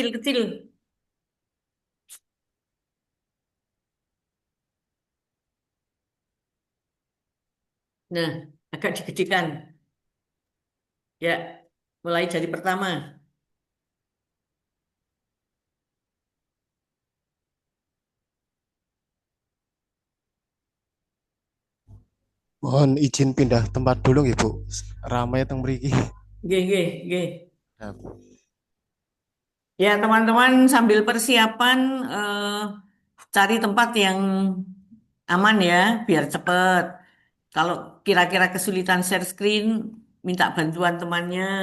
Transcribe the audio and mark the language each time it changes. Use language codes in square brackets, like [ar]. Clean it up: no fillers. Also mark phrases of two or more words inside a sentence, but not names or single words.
[id] kecil-kecil. Nah, agak digedekan. Ya, mulai dari pertama. Mohon izin pindah tempat dulu nggih, Bu. [jv] Ramai teng mriki. Nggih, nggih, nggih. [id] Nah, Ya, teman-teman sambil persiapan cari tempat yang aman ya, biar cepet. Kalau kira-kira kesulitan share screen, minta bantuan temannya.